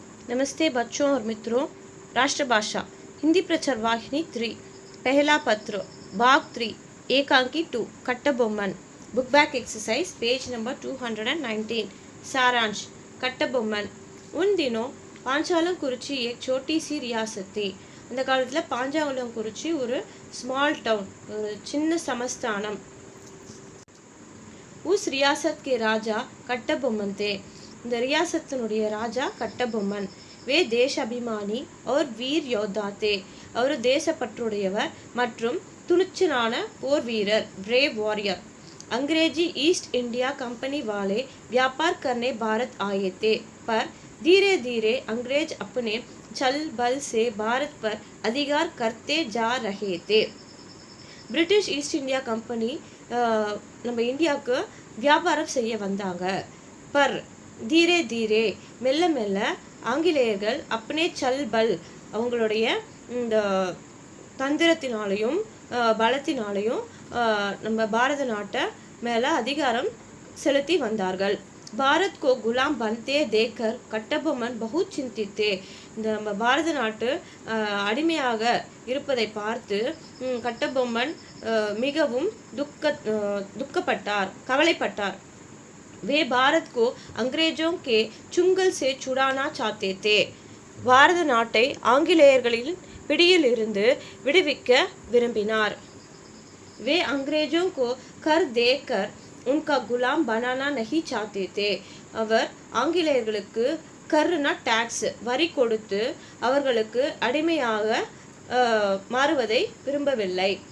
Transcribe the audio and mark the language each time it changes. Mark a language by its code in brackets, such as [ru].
[hi] नमस्ते बच्चों और मित्रों। राष्ट्रभाषा हिंदी प्रचार वाहिनी 3 पहला पत्र भाग 3 एकांकी 2 Kattabomman book back exercise page number 219। सारांश कट्टबोम्मन उन दिनों पांचालंकुरिची एक छोटी सी रियासत थी। [ta] அந்த காலத்துல பாஞ்சாலங்குறிச்சி ஒரு [en] small town, [ta] ஒரு சின்ன சமஸ்தானம்। [hi] उस रियासत के राजा कट्टबोम्मन थे। [ta] இந்த ரியாசத்தினுடைய ராஜா கட்டபொம்மன்। [hi] वे देश अभिमानी और वीर योद्धा थे। [ta] அவர் தேசப்பற்றுடையவர் மற்றும் துணிச்சலான போர் வீரர், [en] Brave warrior. [hi] अंग्रेजी ईस्ट इंडिया कंपनी वाले व्यापार करने भारत आए थे, पर धीरे धीरे अंग्रेज अपने छल बल से भारत पर अधिकार करते जा रहे थे। [ta] பிரிட்டிஷ் ஈஸ்ட் இந்தியா கம்பெனி நம்ம இந்தியாவுக்கு வியாபாரம் செய்ய வந்தாங்க। [hi] பர் தீரே தீரே [ta] மெல்ல மெல்ல ஆங்கிலேயர்கள் அப்பனே சல் பல் அவங்களுடைய இந்த தந்திரத்தினாலையும் பலத்தினாலையும் நம்ம பாரத நாட்டை மேலே அதிகாரம் செலுத்தி வந்தார்கள்। [hi] भारत को गुलाम बनते देखकर कट्टबोम्मन बहुत चिंतित थे। [ta] இந்த நம்ம பாரத நாட்டு அடிமையாக இருப்பதை பார்த்து கட்டபொம்மன் மிகவும் துக்கப்பட்டார், கவலைப்பட்டார்। [hi] वे भारत को अंग्रेजों के चुंगल से छुड़ाना चाहते थे। [ta] பாரத நாட்டை ஆங்கிலேயர்களின் பிடியில் இருந்து விடுவிக்க விரும்பினார்। [hi] वे अंग्रेजों को कर देकर उनका गुलाम बनाना नहीं चाहते थे। [ta] அவர் ஆங்கிலேயர்களுக்கு கர்னா டாக்ஸ் வரி கொடுத்து அவர்களுக்கு அடிமையாக மாறுவதை விரும்பவில்லை।